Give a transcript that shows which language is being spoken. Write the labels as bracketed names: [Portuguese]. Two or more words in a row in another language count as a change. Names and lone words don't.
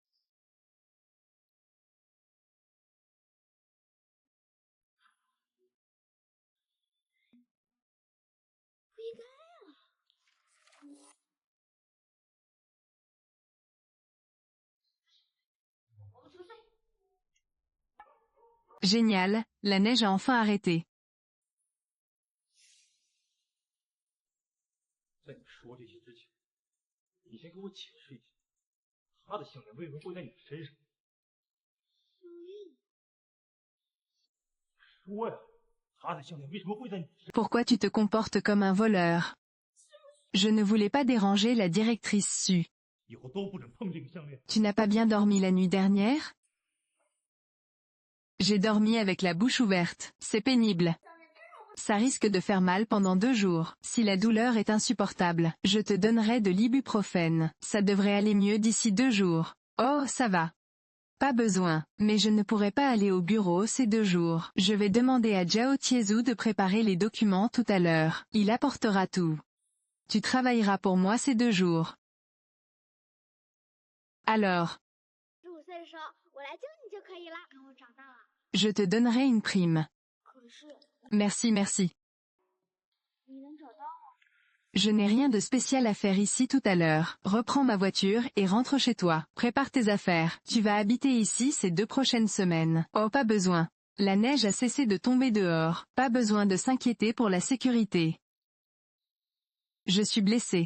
[Chinese] 不应该啊。我们去睡。 [French] Génial, la neige a enfin arrêté. [Chinese] 在你说这些之前，你先给我解释一下，他的项链为什么会在你身上？说呀，他的项链为什么会在你身上？ [French] Pourquoi tu te comportes comme un voleur? Je ne voulais pas déranger la directrice Su. [Chinese] 以后都不准碰这个项链。 [French] Tu n'as pas bien dormi la nuit dernière? J'ai dormi avec la bouche ouverte, c'est pénible. Ça risque de faire mal pendant 2 jours. Si la douleur est insupportable, je te donnerai de l'ibuprofène. Ça devrait aller mieux d'ici 2 jours. Oh, ça va. Pas besoin, mais je ne pourrai pas aller au bureau ces 2 jours. Je vais demander à Zhao Tiezu de préparer les documents tout à l'heure. Il apportera tout. Tu travailleras pour moi ces 2 jours. Alors. [Chinese] 15 岁的时候，我来救你就可以了。等我长大了。 [French] Je te donnerai une prime. [Chinese] 可是。 [French] Merci, merci. [Chinese] 你能找到我？ [French] Je n'ai rien de spécial à faire ici tout à l'heure. Reprends ma voiture et rentre chez toi. Prépare tes affaires. Tu vas habiter ici ces 2 prochaines semaines. Oh, pas besoin. La neige a cessé de tomber dehors. Pas besoin de s'inquiéter pour la sécurité. Je suis blessée.